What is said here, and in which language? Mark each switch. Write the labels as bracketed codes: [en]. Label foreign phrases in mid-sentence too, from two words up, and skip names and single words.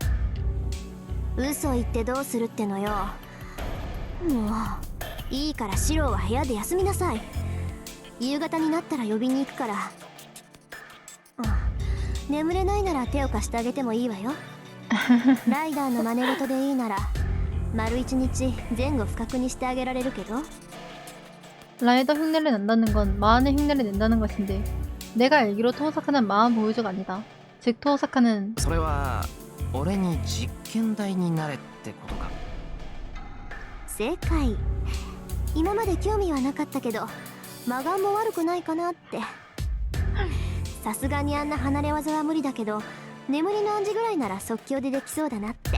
[ja] 嘘言ってどうするってのよ。もういいからシローは部屋で休みなさい。夕方になったら呼びに行くから。眠れないなら手を貸してあげてもいいわよ。ライダーの真似事でいいなら丸一日前後不覚にしてあげられるけど。 [ko] 라이더 흉내를 낸다는 건 마흔의 흉내를 낸다는 것인데 내가 알기로 토호사카는 마흔 보유주가 아니다. 즉 토호사카는 [ja] それは俺に実験台になれってことか？正解。今まで興味はなかったけどマガンも悪くないかなって。さすがにあんな離れ技は無理だけど眠りの暗示ぐらいなら即興でできそうだなって。